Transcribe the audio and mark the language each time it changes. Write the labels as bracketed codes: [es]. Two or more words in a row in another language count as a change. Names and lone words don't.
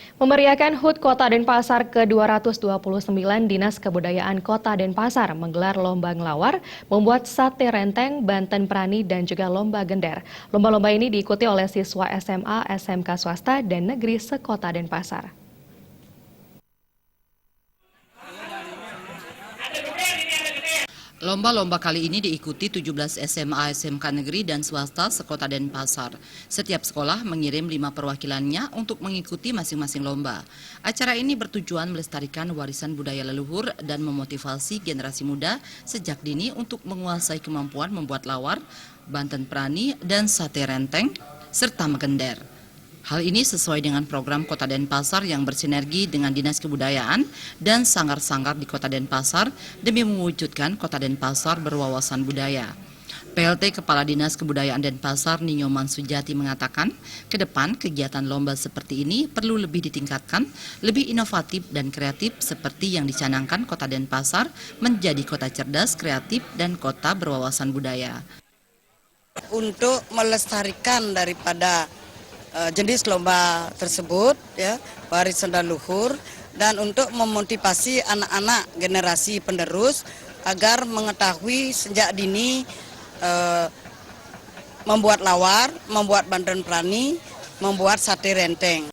[id] Memeriahkan HUT Kota Denpasar ke-229, Dinas Kebudayaan Kota Denpasar menggelar lomba ngelawar, membuat sate renteng, Banten Prani, dan juga lomba gender. Lomba-lomba ini diikuti oleh siswa SMA, SMK swasta, dan negeri sekota Denpasar. Lomba-lomba kali ini diikuti 17 SMA, SMK negeri dan swasta sekota Denpasar. Setiap sekolah mengirim 5 perwakilannya untuk mengikuti masing-masing lomba. Acara ini bertujuan melestarikan warisan budaya leluhur dan memotivasi generasi muda sejak dini untuk menguasai kemampuan membuat lawar, Banten Prani, dan sate renteng, serta megender. Hal ini sesuai dengan program Kota Denpasar yang bersinergi dengan Dinas Kebudayaan dan sanggar-sanggar di Kota Denpasar demi mewujudkan Kota Denpasar berwawasan budaya. PLT Kepala Dinas Kebudayaan Denpasar Ninyoman Sujati mengatakan, ke depan kegiatan lomba seperti ini perlu lebih ditingkatkan, lebih inovatif dan kreatif seperti yang dicanangkan Kota Denpasar menjadi kota cerdas, kreatif, dan kota berwawasan budaya. Untuk melestarikan daripada jenis lomba tersebut, ya, warisan leluhur, dan untuk memotivasi anak-anak generasi penerus agar mengetahui sejak dini membuat lawar, membuat Banten Prani, membuat sate renteng.